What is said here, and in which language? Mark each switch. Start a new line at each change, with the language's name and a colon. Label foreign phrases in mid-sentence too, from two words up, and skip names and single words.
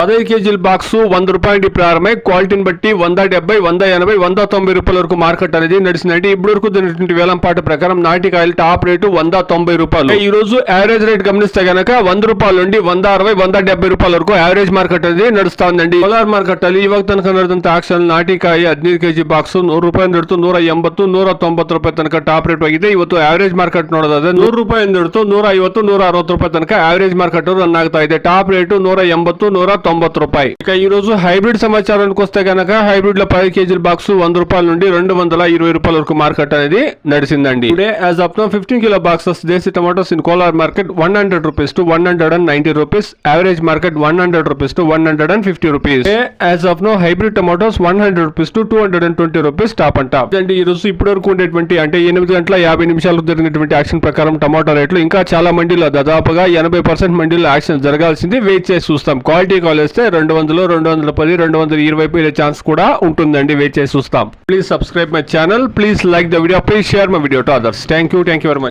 Telugu: 15 కేజీల బాక్స్ 100 రూపాయలు ప్రారంభమై క్వాలిటీని బట్టి 170, 180, 190 రూపాయల వరకు మార్కెట్ అనేది నడిచిందండి. ఇప్పటి వరకు జరిగినటువంటి వేలంపాట ప్రకారం నాటి కాయలు టాప్ రేటు 190 రూపాయలు. ఈ రోజు
English: average rate
Telugu: గమనిస్తే గనక 100 రూపాయల నుండి 160, 170 రూపాయల వరకు
English: average market
Telugu: అనేది నడుస్తుందండి.
Kannada: కోలార్ మార్కెట్ ಅಲ್ಲಿ ಇವಾಗ ತನಕ ನಡೆದಂತ ಆಕ್ಷನ್ ನಾಟಿಕಾಯಿ 15 ಕೆಜಿ ಬಾಕ್ಸ್ 100 ರೂಪಾಯಿ ಹಿಡಿದು 180, 190 ರೂಪಾಯಿ ತನಕ
English: top rate
Kannada: ಆಗಿದೆ. ಇವತ್ತು
English: average market
Kannada: ನೋಡೋದಾದ್ರೆ 100 ರೂಪಾಯಿ ಹಿಡಿದು 150, 160 ರೂಪಾಯಿ ತನಕ
English: average market run
Kannada: ಆಗ್ತಾ ಇದೆ.
English: top rate
Kannada: 180, 190 ರೂಪಾಯಿ.
Telugu: ఇక ఈ రోజు హైబ్రిడ్ సమాచారానికి వస్తే గనక హైబ్రిడ్ లో 10 కేజీల బాక్స్ 100 రూపాయల నుండి 220 రూపాయల వరకు మార్కెట్ అనేది నడిచిందండి.
English: today as of now 15 kilo boxes desi tomatoes in Kolar market 100 rupees to 190 rupees. average market 100 rupees to 150 rupees. as of now hybrid tomatoes 100 rupees to 220 rupees top and top.
Telugu: అండి ఈ రోజు ఇప్పటి వరకు ఉండేటువంటి అంటే 8 గంటల 50 నిమిషాలకు జరిగినటువంటి యాక్షన్ ప్రకారం టమాటో రేట్లు ఇంకా చాలా మండీలో దాదాపుగా 80% మండీలో యాక్షన్ జరగాల్సింది. వెయిట్ చేసి చూస్తాం. క్వాలిటీ కాల్ వేస్తే 200, 210, 220 పోయే ఛాన్స్ కూడా ఉంటుందండి. వెయిట్ చేసి చూస్తాం.
English: please subscribe my channel. please like the video. please share my video to others. thank you very much.